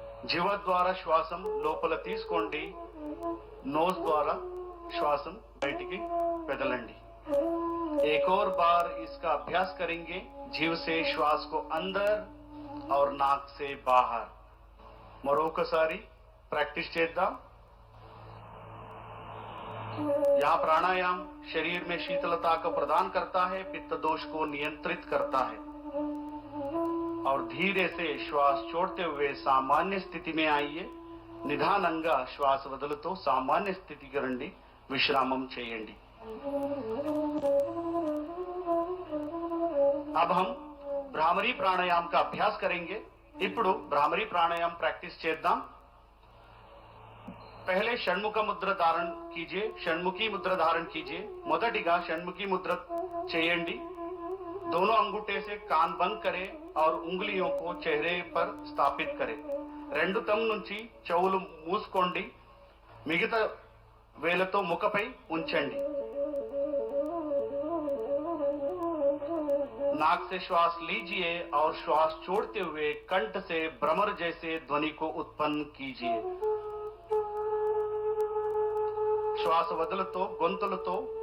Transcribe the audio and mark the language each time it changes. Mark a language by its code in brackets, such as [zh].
[te] जीव द्वारा श्वासम లోపల తీసుకోండి, नोज द्वारा श्वासम బయటికి వదలండి। [hi] एक और बार इसका अभ्यास करेंगे। जीव से श्वास को अंदर और नाक से बाहर। [te] మరొకసారి प्रैक्टिस చేద్దాం। [hi] यहाँ प्राणायाम शरीर में शीतलता को प्रदान करता है, पित्त दोष को नियंत्रित करता है और धीरे से श्वास छोड़ते हुए सामान्य स्थिति में आइए। [te] నిదానంగా श्वास వదులుతూ सामान्य స్థితికి రండి, విశ్రామం చేయండి। [hi] अब हम भ्रामरी प्राणायाम का अभ्यास करेंगे। [te] ఇప్పుడు भ्रामरी प्राणायाम प्रैक्टिस చేద్దాం। [hi] पहले षण्मुख मुद्रा धारण कीजिए, षण्मुखी मुद्रा धारण कीजिए। [te] మొదటిగా షణ్ముఖి ముద్ర చేయండి। [hi] दोनों अंगूठे से कान बंद करें और उंगलियों को चेहरे पर स्थापित करें। [te] రెండు తమ్ నుంచి చెవులు మూసుకోండి, మిగతా వేలతో ముఖపై ఉంచండి। [hi] नाक से श्वास लीजिए और श्वास छोड़ते हुए कंठ से भ्रमर जैसे ध्वनि को उत्पन्न कीजिए। [te] श्वास వదులుతో గొంతులతో